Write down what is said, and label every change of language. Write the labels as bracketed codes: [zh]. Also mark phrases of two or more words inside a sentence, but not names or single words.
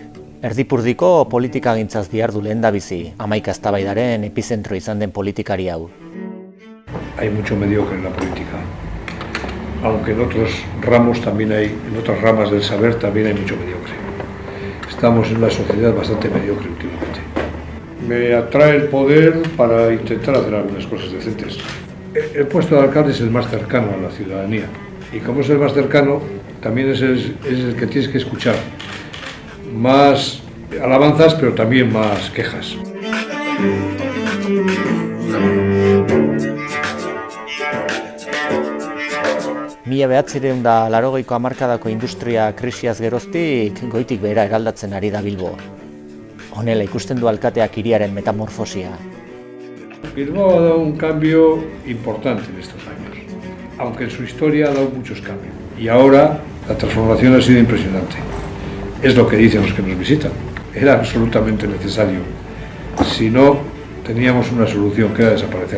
[eu] Erdipurdiko politikagintzaz dihardu lehendabizi, 11 eztabaidaren epizentro izan den politikari hau. [es] Hay mucho mediocre en la política, aunque en otros ramos también hay, en otras ramas del saber también hay mucho mediocre. Estamos en una sociedad bastante mediocre últimamente. Me atrae el poder para intentar hacer algunas cosas decentes. El puesto de alcalde es el más cercano a la ciudadanía y como es el más cercano, también es el que tienes que escuchar. Más alabanzas, pero también más quejas. [eu] Mila 1980ko hamarkadako industria krisiaz geroztik goitik behera eraldatzen ari da Bilbo. Honela ikusten du alkateak hiriaren metamorfosia. [es] Bilbao ha dado un cambio importante en estos años, aunque en su historia ha dado muchos cambios. Y ahora la transformación ha sido impresionante. Es lo que dicen los que nos visitan. Era absolutamente necesario. Si no, teníamos una solución que era desaparecer.